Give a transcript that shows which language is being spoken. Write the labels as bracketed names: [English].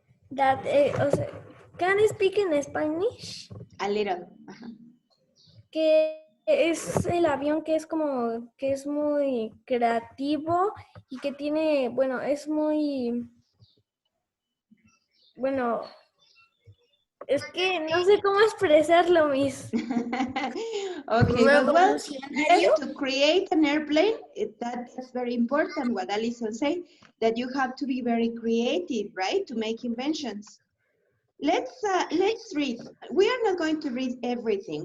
[English] That [Spanish] o sea, [English] can I speak in Spanish? A little. Ajá. [Spanish] Que es el avión que es como, que es muy creativo y que tiene, bueno, es muy, bueno, es que no sé cómo expresarlo, Miss. [English] Okay, but well, yes, to create an airplane, that's very important, what Alison said, that you have to be very creative, right, to make inventions. Let's read. We are not going to read everything.